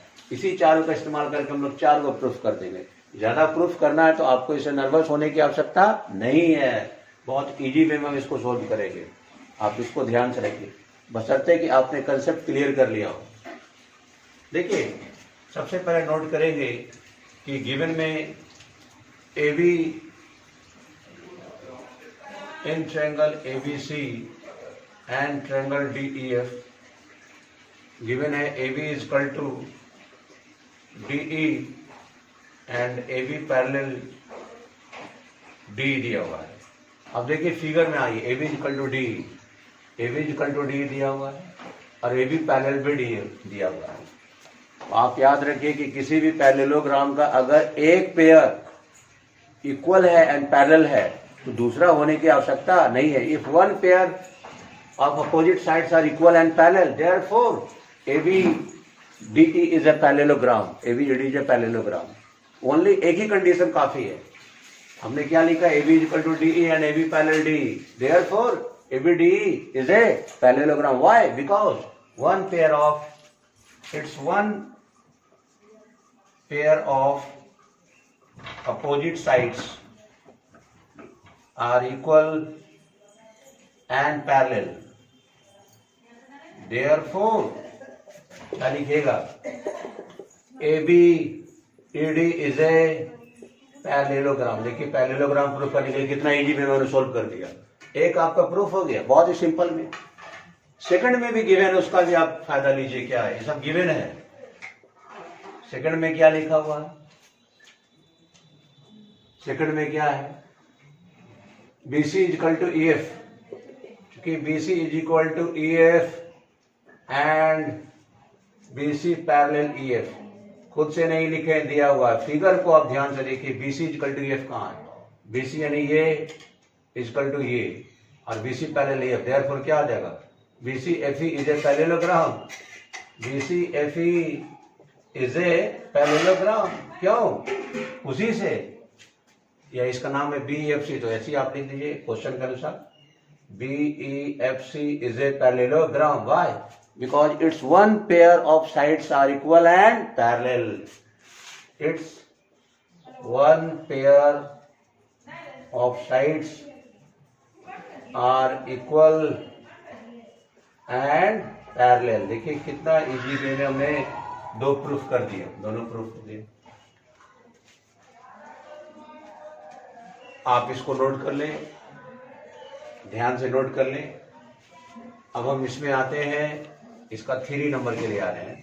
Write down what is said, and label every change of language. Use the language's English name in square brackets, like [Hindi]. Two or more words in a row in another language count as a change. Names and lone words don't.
[Hindi] इसी चारों का इस्तेमाल करके हम लोग चार को प्रूफ कर देंगे। ज्यादा प्रूफ करना है तो आपको इसे नर्वस होने की आवश्यकता नहीं है, बहुत [English] easy way [Hindi] में हम इसको सोल्व करेंगे। आप इसको ध्यान से रखिए, बशर्ते कि आपने [English] concept clear [Hindi] कर लिया हो। देखिए सबसे पहले नोट करेंगे कि गिवन में [English] AB in triangle ABC and triangle DEF given है AB is equal to DE and AB parallel D [Hindi] दिया हुआ है। अब देखिए फिगर में आइए, [English] AB is equal to D, AB is equal to D [Hindi] दिया हुआ है और AB पैरेलल भी D दिया हुआ है। तो आप याद रखिए कि किसी भी पैरेललोग्राम का अगर एक पेयर इक्वल है [English] and parallel [Hindi] है तो दूसरा होने की आवश्यकता नहीं है। [English] If one pair of opposite sides are equal and parallel, therefore ABDE is a parallelogram, ABED is a parallelogram. [Hindi] ओनली एक ही कंडीशन काफी है। हमने क्या लिखा, [English] AB is equal to DE and AB parallel D, therefore ABDE is a parallelogram. Why? because one pair of one pair of opposite sides are equal and parallel, therefore [Hindi] क्या लिखिएगा, [English] ABED is a पैरेललोग्राम। [Hindi] देखिए पैरेललोग्राम प्रूफ करने के लिए कितना इजी में मैंने सोल्व कर दिया। एक आपका प्रूफ हो गया बहुत ही सिंपल में। सेकंड में भी गिवन है, उसका भी आप फायदा लीजिए। क्या है, ये सब गिवन है। सेकंड में क्या लिखा हुआ है, सेकंड में क्या है, [English] BC is equal to EF, [Hindi] क्योंकि [English] BC is equal to EF and BC parallel EF [Hindi] खुद से नहीं लिखे, दिया हुआ है। फिगर को आप ध्यान से देखिए, [English] BC is equal to EF [Hindi] कहाँ है, BC यानी ये [English] is equal to [Hindi] ये और [English] BC parallel EF, [Hindi] देयरफॉर क्या आ जाएगा, [English] BCFE is a parallelogram, BCFE is a parallelogram। [Hindi] क्यों? उसी से, या इसका नाम है BEFC, तो ऐसे आप लिख दीजिए क्वेश्चन के अनुसार, [English] BEFC is a parallelogram। Why? Because its one pair of sides are equal and parallel. Its one pair of sides are equal and parallel. [Hindi] देखिए कितना [English] easy way [Hindi] में हमने दो प्रूफ कर दिए, दोनों प्रूफ कर दिए। आप इसको नोट कर लें, ध्यान से नोट कर लें। अब हम इसमें आते हैं, इसका 3 नंबर के लिए आ रहे हैं।